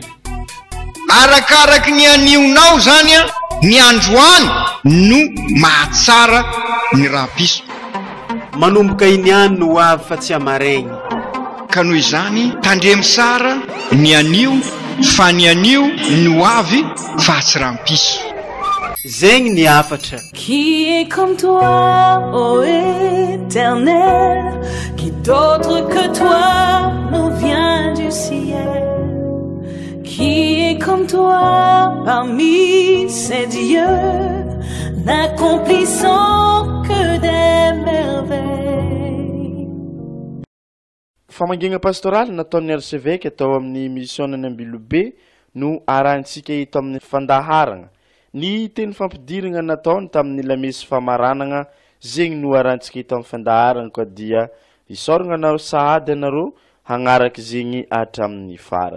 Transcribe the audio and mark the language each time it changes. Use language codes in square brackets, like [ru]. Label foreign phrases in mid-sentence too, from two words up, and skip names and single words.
[mg] Arakaraky ny anionao zany a, ny androany no mahatsara ny rampiso. Manomboka iniany no ho avy fa tsy amaregny. Ka noho izany tandremy sara ny anio fa ny anio no avy fa tsy rampiso. Zegny ny afatra. [fr] Qui est comme toi, ô Éternel? Qui d'autre que toi nous vient du ciel? Qui est comme toi parmi ces dieux, n'accomplissant que des merveilles? [mg] Famangiana pastoraly nataon'ny archevêque atao amin'ny mission'ny AMBILOBE no arantsika eto amin'ny fandaharana. Ny teny fampidirana nataony tamin'ny lamesy famaranana zegny no arantsika eto amin'ny fandaharana koa dia isorana anao sahady anareo hagnaraky zegny hatramin'ny farany.